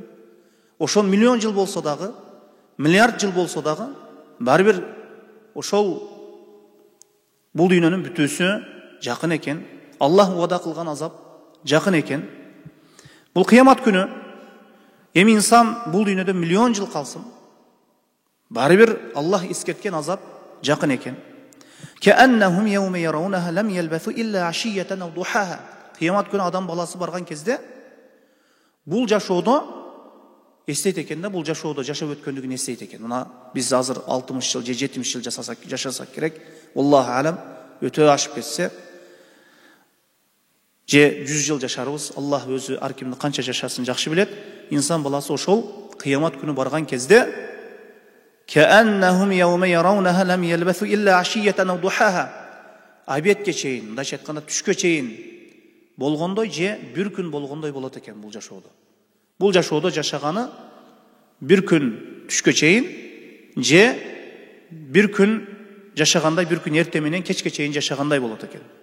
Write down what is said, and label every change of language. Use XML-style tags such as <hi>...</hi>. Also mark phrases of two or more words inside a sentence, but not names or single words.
<ky>Ошол миллион жыл болсо дагы, миллиард жыл болсо дагы, бары бир ошол бул дүйнөнүн бүтүүсү жакын экен. Аллах уада кылган азап жакын экен. Бул кыямат күнү эми инсан бул дүйнөдө миллион жыл калсын. Бары бир Аллах эскерткен азап жакын экен.</ky> <ar>كأنهم يوم يرونها لم يلبثوا إلا عشية أو ضحاها.</ar> <ky>Кыямат күнү адам баласы барган кезде бул жашоодо эстейт экен да, бул жашоодо жашап өткөндүгүн эстейт экен. Мына биз азыр 60 жыл же 70 жыл жашасак керек.</ky> <ar>الله أعلم,</ar> <ky>өтө ашып кетсе же 100 жыл жашарбыз. Аллах өзү ар кимди канча жашасын жакшы билет. Инсан баласы ошол кыямат күнү барган кезде</ky> <ar>كأنهم يوم يرونها لم يلبثوا إلا عشية أو ضحاها.</ar> <ky>Абетке чейин, мындайча айтканда түшкө чейин болгондой же бир күн болгондой болот экен бул жашоодо. Бул жашоодо жашаганы бир күн түшкө чейин же бир күн жашагандай, бир күн эрте менен кечке чейин жашагандай болот экен.</ky>